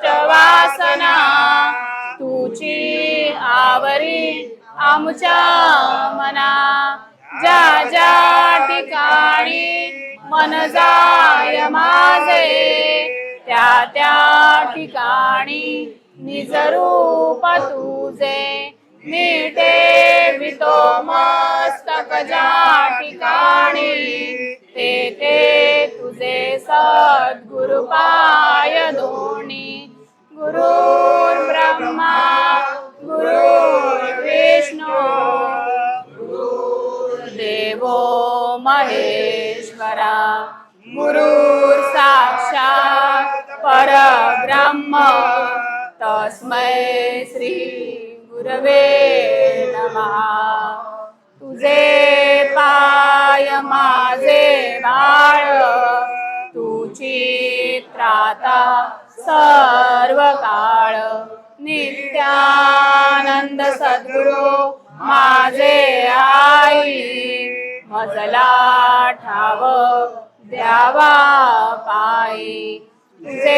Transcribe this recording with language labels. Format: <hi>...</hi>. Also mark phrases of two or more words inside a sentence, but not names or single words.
<mr>वासना तुझी आवरी आमच्या मना ज्या ज्या ठिकाणी मन जाय माझे त्या त्या ठिकाणी निज रूप तुझे मिटे वितो मस्तक ज्या ठिकाणी ते ते तुझे सद्गुरु पाय दोणी</mr> <sa>गुरुर् ब्रह्मा गुरुर्विष्णू गुरुर्देवो महेश्वरा गुरुर् साक्षात् परब्रह्म तस्मै श्री गुरवे नमः</sa> <mr>तुझे पाय माझे बाळ तुझी त्राता सर्व काळ नित्यानंद सद्गुरु माझे आई मजला ठाव द्यावा पायी तुझे</mr>